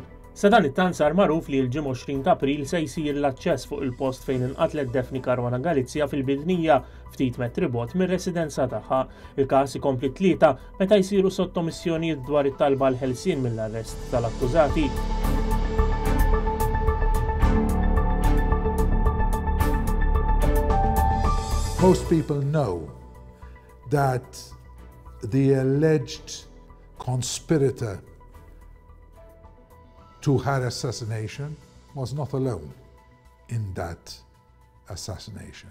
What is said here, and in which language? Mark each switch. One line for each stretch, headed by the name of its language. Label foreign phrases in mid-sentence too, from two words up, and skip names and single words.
Maltese: Sa dan it-tant sar magħruf li l-ġimgħa 20 ta' April se jsir l-aċċess fuq il-post fejn inqatlet Daphne Caruana Galizia fil-Bidnija ftit metri bogħod mir-residenza tagħha. Il-każ ikompli tlieta meta jsiru sottomissjonijiet dwar it-talba l-ħelsien mill-arrest tal-akkużati.
English: Most people know that the alleged conspirator to her assassination was not alone in that assassination.